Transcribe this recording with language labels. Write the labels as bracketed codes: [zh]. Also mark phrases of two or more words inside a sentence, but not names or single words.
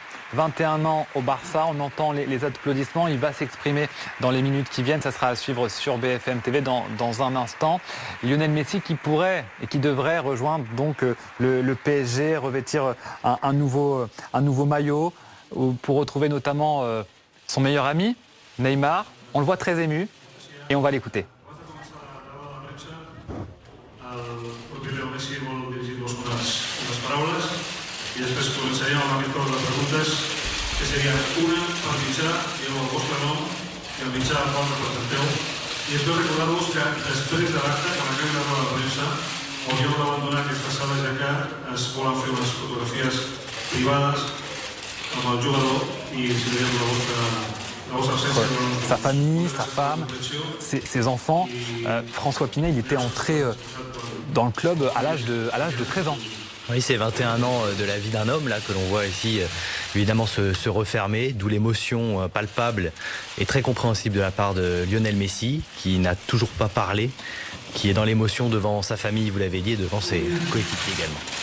[fr] 21 ans au Barça, on entend les applaudissements, il va s'exprimer dans les minutes qui viennent, ça sera à suivre sur BFM TV dans un instant. Lionel Messi qui pourrait et qui devrait rejoindre donc le PSG, revêtir un nouveau maillot pour retrouver notamment son meilleur ami, Neymar. On le voit très ému et on va l'écouter. [ca] I després començaríem amb aquest torn de preguntes que serien una per mitjà, digueu el vostre nom i el mitjà al qual representeu. I després recordar-vos que després de l'acte, quan acabi la roda de premsa, hauríeu d'abandonar aquesta sala ja que es volen fer unes fotografies privades amb el jugador i si veiem la vostra absència. [fr] Sa famille, sa femme, ses enfants. François Pinet, il était entré dans le club à l'âge de 13 ans. Oui, c'est 21 ans de la vie d'un homme là que l'on voit ici évidemment se refermer, d'où l'émotion palpable et très compréhensible de la part de Lionel Messi, qui n'a toujours pas parlé, qui est dans l'émotion devant sa famille, vous l'avez dit, et devant ses coéquipiers également.